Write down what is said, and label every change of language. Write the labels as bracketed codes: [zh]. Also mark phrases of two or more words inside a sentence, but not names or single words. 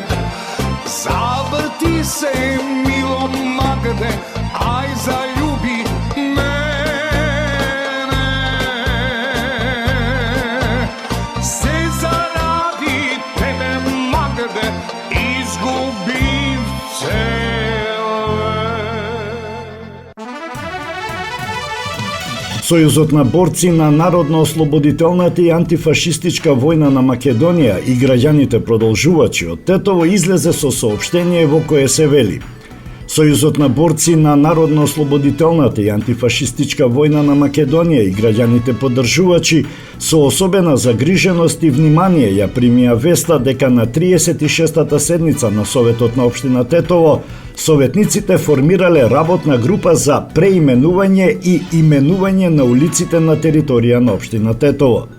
[mk] Заврти се мило Магде, ај заљуби мене. Се заради тебе Магде, изгубим цијел век. Сојузот на борци на Народно-ослободителната и антифашистичка војна на Македонија и граѓаните продолжувачи од Тетово излезе со соопштение во кое се вели: Сојузот на борци на Народно-ослободителната и антифашистичка војна на Македонија и граѓаните поддржувачи со особена загриженост и внимание ја примија веста дека на 36-та седница на Советот на општина Тетово советниците формирале работна група за преименување и именување на улиците на територија на општина Тетово.